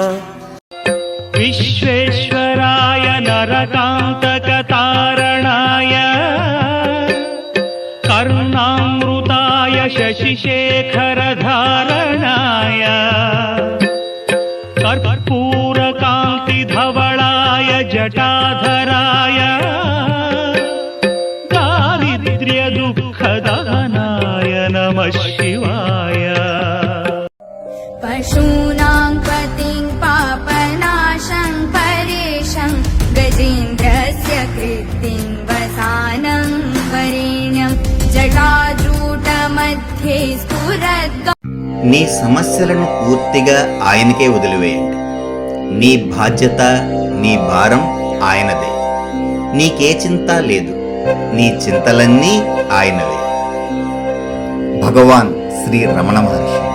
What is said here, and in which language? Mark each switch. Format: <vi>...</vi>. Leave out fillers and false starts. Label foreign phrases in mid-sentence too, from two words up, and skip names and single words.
<sa>विश्वेश्वराय नरकान्तकतारणाय कर्णामृताय शशिशेखरधारणाय कर्पूरकान्तिधवलाय जटाधराय दारिद्र्यदुःखदहनाय नमः शिवाय पशूनां पतिं पापनाशं परेशं गजेन्द्रस्य कृत्तिं वसानं वरेण्यं जटाजूटमध्ये स्फुरद्</sa> <te>నీ సమస్యలను పూర్తిగా ఆయనకే వదిలివేయండి. నీ బాధ్యత, నీ భారం ఆయనదే. నీకే చింత లేదు, నీ చింతలన్నీ ఆయనవే. భగవాన్ శ్రీ రమణ మహర్షి.</te>